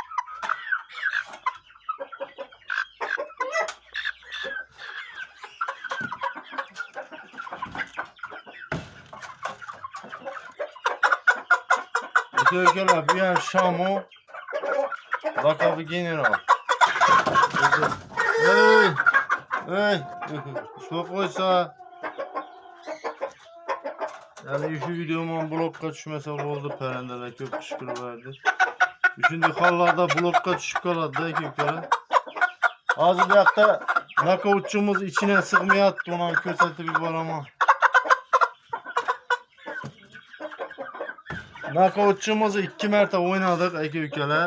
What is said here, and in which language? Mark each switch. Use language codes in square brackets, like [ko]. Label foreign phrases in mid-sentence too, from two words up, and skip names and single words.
[uz] Aka bu ham Şamo, laqabi general. Ey, su qo'ysa. Yani şu videomun blokka tushmasa bo'ldi, parandalar ko'p tushkiraverdi. Shunday hollarda blokka tushib qoladi-da aka-ukalar. Hozir bu yoqda nokautchimiz ichine sig'mayapti, uni ko'rsatib yuboraman. Nokautchimizni 2 marta o'ynadik aka-ukalar.